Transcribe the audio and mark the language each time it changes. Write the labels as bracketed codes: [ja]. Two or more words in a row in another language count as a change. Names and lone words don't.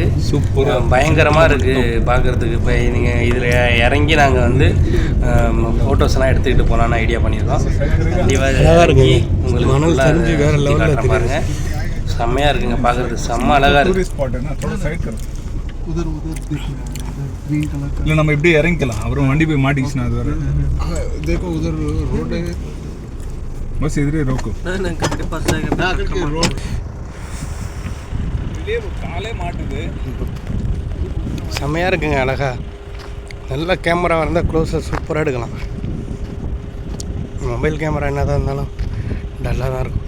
[ta] சூப்பராக பயங்கரமாக இருக்குது பார்க்குறதுக்கு. இப்போ நீங்கள் இதில் இறங்கி நாங்கள் வந்து ஃபோட்டோஸ்லாம் எடுத்துக்கிட்டு போகலான்னு ஐடியா பண்ணியிருக்கோம். கண்டிப்பாக இறங்கி உங்களுக்கு மணல் தெரிஞ்சு வேறு லெவலில் பாருங்கள், செம்மையாக இருக்குங்க பார்க்குறதுக்கு, செம்ம அழகாக இருக்குது. இல்லை நம்ம இப்படியே இறங்கிக்கலாம், அப்புறம் வண்டி போய் மாட்டிக்கிச்சுன்னா அது வேறு. [hi] देखो उधर रोड है, बस इधर ही रोको. [ta] காலே மாட்டுது. செம்மையாக இருக்குங்க அழகா. நல்ல கேமரா இருந்தால் க்ளோஸாக சூப்பராக எடுக்கலாம். [en] mobile camera [ta] என்ன தான் இருந்தாலும் டல்லாக தான் இருக்கும்.